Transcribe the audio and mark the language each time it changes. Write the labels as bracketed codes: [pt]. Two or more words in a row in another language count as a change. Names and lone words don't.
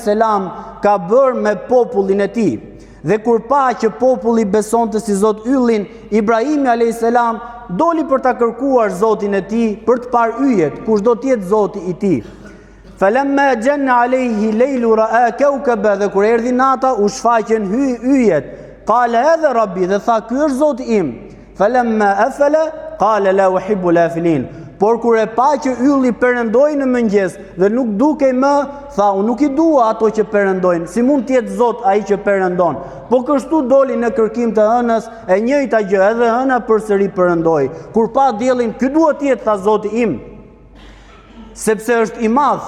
[sq] ka bërë me popullin e tij. Dhe kur pa që populli besonte si Zot yllin, Ibrahimi a.s. doli për ta kërkuar Zotin e tij, për të parë yjet, kush do të jetë Zoti i tij. [ar] فلما جن عليه الليل رأى كوكبا, [sq] dhe kur erdhi nata u shfaqen yjet. [ar] قال هذا ربي, [sq] dhe tha ky është Zoti im. [ar] فلما أفل قال لا أحب الآفلين. [sq] Por kur e pa që ylli perëndoi në mëngjes dhe nuk dukej më, tha unë nuk i dua ato që perëndojnë. Si mund të jetë Zot ai që perëndon? Po kështu doli në kërkim të hënës, e njëjta gjë, edhe hëna përsëri perëndoi. Kur pa diellin, ky duhet të jetë, tha Zoti im, sepse është i madh.